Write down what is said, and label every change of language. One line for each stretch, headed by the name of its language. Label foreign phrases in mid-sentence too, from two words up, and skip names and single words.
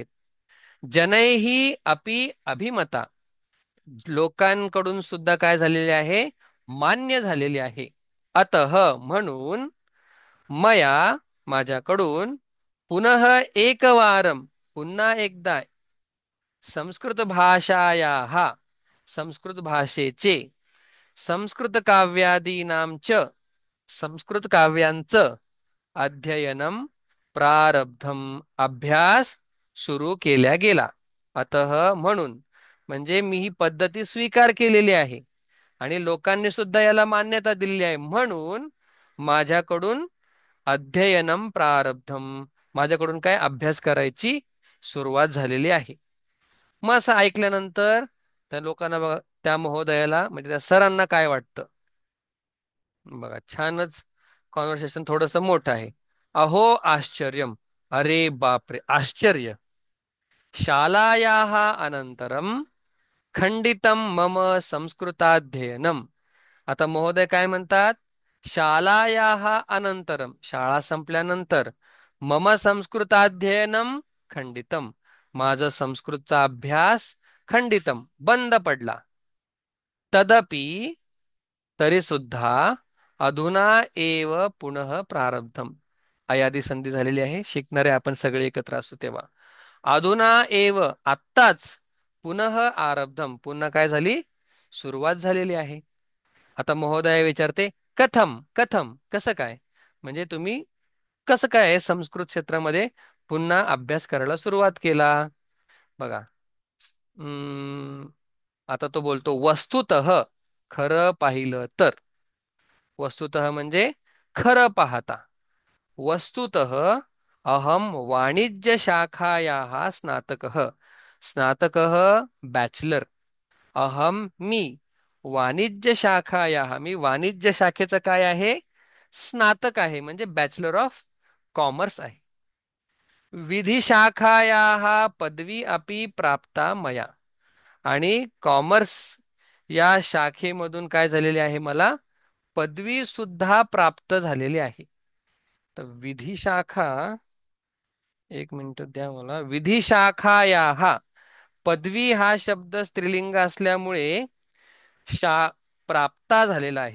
Sanskrit: जनैही अपि अभिमता,
Marathi: लोकांकडून सुद्धा काय झालेले आहे, मान्य झालेले आहे.
Sanskrit: अतः, म्हणून, मया, माझ्याकडून, पुनः एकवारम,
Marathi: पुन्हा एकदा,
Sanskrit: संस्कृत भाषायाः,
Marathi: संस्कृत भाषेचे,
Sanskrit: संस्कृत काव्यादीनां च,
Marathi: संस्कृत काव्यांचं,
Sanskrit: अध्ययनम प्रारब्धम,
Marathi: अभ्यास सुरू केल्या गेला. अतः, म्हणून, म्हणजे मी ही पद्धती स्वीकार केलेली आहे आणि लोकांनी सुद्धा याला मान्यता दिलेली आहे, म्हणून माझ्याकडून
Sanskrit: अध्ययनम प्रारब्धम,
Marathi: माझ्याकडून काय अभ्यास करायची सुरुवात झालेली आहे. मग असं ऐकल्यानंतर त्या लोकांना बघा, त्या महोदयाला म्हणजे त्या सरांना काय वाटतं बघा, छानच कॉन्व्हर्सेशन थोडंसं मोठं आहे.
Sanskrit: अहो आश्चर्यम,
Marathi: अरे बापरे आश्चर्य,
Sanskrit: शालायाः अनंतरम खंडितम मम संस्कृताध्ययनम.
Marathi: आता महोदय काय म्हणतात,
Sanskrit: शालायाः अनंतरम,
Marathi: शाळा संपल्यानंतर,
Sanskrit: मम संस्कृताध्ययनम खंडितम,
Marathi: माझं संस्कृतचा अभ्यास खंडितम, बंद पडला. तदपि, तरी सुद्धा,
Sanskrit: अधुना एव पुनः प्रारब्धम,
Marathi: अयादी संधी झालेली आहे, शिकणारे आपण सगळे एकत्र असू तेव्हा.
Sanskrit: अधुना एव
Marathi: आत्ताच
Sanskrit: पुनः आरब्धम
Marathi: पुन्हा काय झाली सुरुवात झालेली आहे. आता महोदय विचारते
Sanskrit: कथम कथम
Marathi: कसं काय म्हणजे तुम्ही कसं काय संस्कृत क्षेत्रामध्ये पुन्हा अभ्यास करायला सुरुवात केला. बघा अं, आता तो बोलतो वस्तुतः खरं पाहिलं तर वस्तुतः म्हणजे खरं पाहता
Sanskrit: वस्तुतः अहम वाणिज्यशाखायाः स्नातकः स्नातकः
Marathi: बॅचलर अहम मी वाणिज्यशाखायाः मी वाणिज्य शाखेचं काय आहे स्नातक आहे म्हणजे
English: bachelor of commerce
Marathi: आहे.
Sanskrit: विधिशाखायाः पदवी अपि प्राप्ता मया
Marathi: आणि कॉमर्स या शाखेमधून काय झालेले आहे मला पदवी सुद्धा प्राप्त झालेली आहे. तर विधी शाखा एक मिनिट द्या मला विधी शाखा या हा पदवी हा शब्द स्त्रीलिंग असल्यामुळे शा प्राप्ता झालेला आहे.